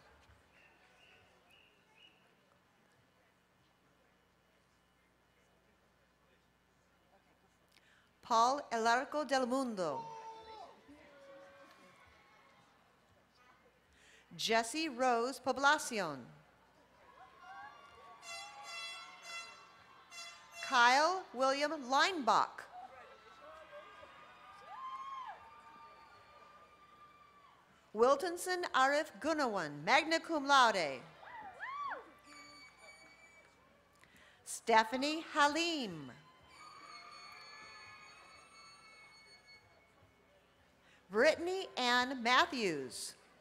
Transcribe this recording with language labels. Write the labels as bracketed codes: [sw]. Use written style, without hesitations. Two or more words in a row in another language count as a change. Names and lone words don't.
[en] Paul Elarco del Mundo. Jessie Rose Poblacion. Kyle William Leinbach. Wiltonson Arif Gunawan, [la] magna cum laude. [en] Stephanie Halim. Brittany Ann Matthews.